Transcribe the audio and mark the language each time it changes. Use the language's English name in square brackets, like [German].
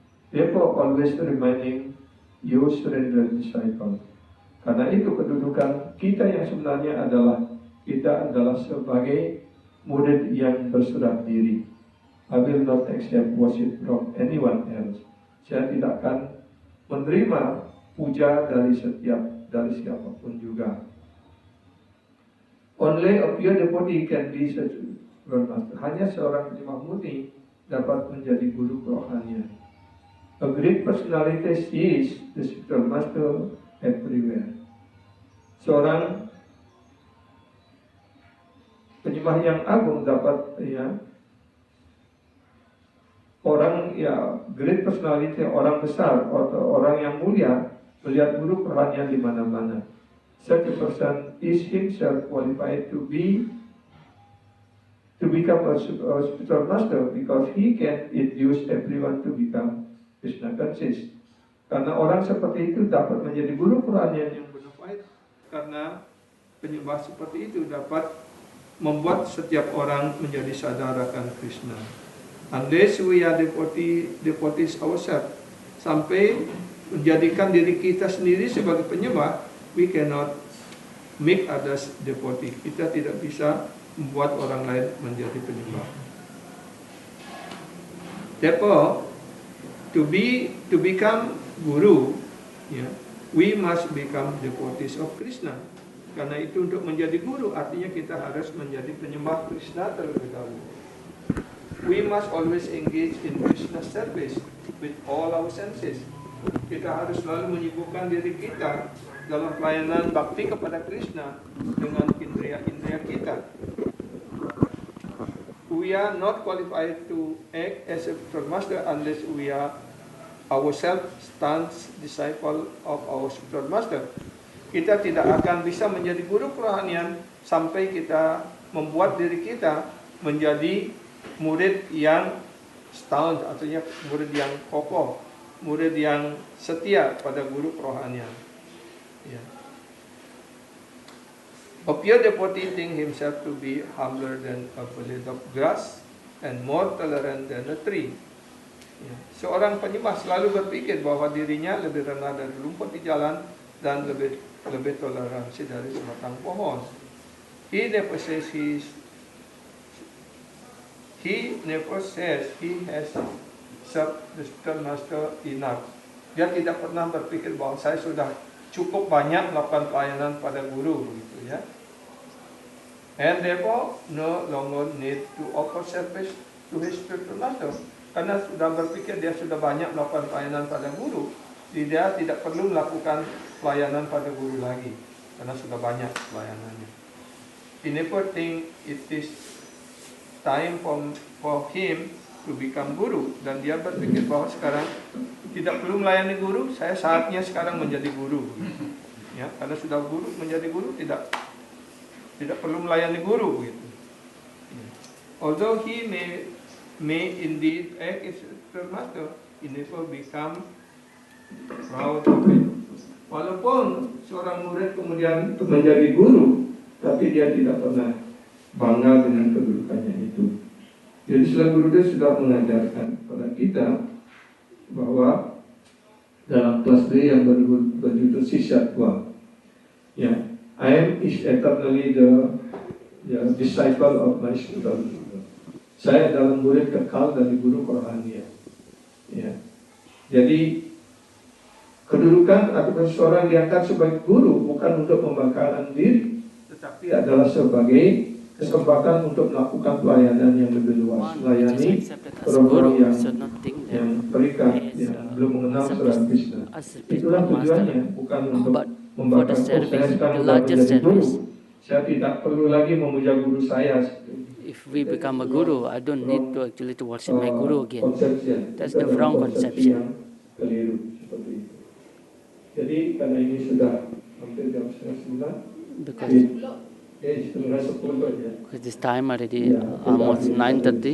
[English] Therefore, always remaining your surrendered disciple. [Indonesian] Karena itu kedudukan kita yang sebenarnya kita adalah sebagai murid yang berserah diri. [English] I will not accept worship from anyone else. [Indonesian] Saya tidak akan menerima puja dari siapapun juga. [English] Only a pure devotee can be such a master. [Indonesian] Hanya seorang penyembah murni dapat menjadi guru kerohanian. [English] A great personality sees the spiritual master everywhere. [Indonesian] Seorang penyembah yang agung dapat, ya, [English] great personality, [Indonesian] orang besar atau orang yang mulia melihat guru kerohanian di mana-mana. [English] Such a person is himself qualified to become a spiritual master because he can induce everyone to become Krishna conscious. [Indonesian] Karena orang seperti itu dapat menjadi guru kerohanian yang bona fide, karena penyembah seperti itu dapat membuat setiap orang menjadi sadar akan Krishna. [English] Unless we are devotees ourselves, [Indonesian] sampai menjadikan diri kita sendiri sebagai penyembah, [English] we cannot make others devotee. [Indonesian] Kita tidak bisa membuat orang lain menjadi penyembah. [English] Therefore, to become guru, ya, we must become devotees of Krishna. [Indonesian] Karena itu untuk menjadi guru artinya kita harus menjadi penyembah Krishna terlebih dahulu. [English] We must always engage in Krishna service with all our senses. [Indonesian] Kita harus selalu menyibukkan diri kita dalam pelayanan bakti kepada Krishna dengan indria-indria kita. [English] We are not qualified to act as a spiritual master unless we are ourselves staunch disciple of our spiritual master. [Indonesian] Kita tidak akan bisa menjadi guru kerohanian sampai kita membuat diri kita menjadi murid yang Staunch artinya murid yang kokoh, murid yang setia pada guru kerohanian. Ya. [English] A pure devotee thinks himself to be humbler than a blade of grass and more tolerant than a tree. Ya. [Indonesian] Seorang penyembah selalu berpikir bahwa dirinya lebih rendah dari rumput di jalan dan lebih toleransi dari sebatang pohon. [English] He never says he has served the master enough. [Indonesian] Dia tidak pernah berpikir bahwa saya sudah cukup banyak melakukan pelayanan pada guru, gitu ya. [English] And therefore no longer need to offer service to his spiritual master. [Indonesian] Karena sudah berpikir dia sudah banyak melakukan pelayanan pada guru, dia tidak perlu melakukan pelayanan pada guru lagi karena sudah banyak pelayanannya. [English] He never think it is time for him to become guru, [Indonesian] dan dia berpikir bahwa sekarang tidak perlu melayani guru, saya saatnya sekarang menjadi guru. Ya, karena sudah guru, menjadi guru tidak perlu melayani guru gitu. [English] Although he may indeed act as a master, he never become proud of it. [Indonesian] Walaupun seorang murid kemudian menjadi guru, tapi dia tidak pernah bangga dengan kedudukannya itu. Jadi Sila Gurudev sudah mengajarkan kepada kita bahwa dalam kelas D yang berjudul Sisyatwa, ya, [English] I am is eternally the disciple of my student. [Indonesian] Saya adalah murid kekal dari guru kerohanian. Ya. Jadi kedudukan atau seorang diangkat sebagai guru bukan untuk membanggakan diri, tetapi adalah sebagai kesempatan untuk melakukan pelayanan yang lebih luas, melayani orang-orang yang terikat, yang belum mengenal Saudara Krishna. Itulah tujuannya, bukan untuk membanggakan saya sekarang sudah menjadi guru. Saya tidak perlu lagi memuja guru saya. [English] If we become a guru, I don't need to actually to worship my guru again. That's the wrong conception. [Indonesian] Keliru seperti itu. Jadi karena ini sudah hampir jam 8:30. [English] Because this time already almost 9:30.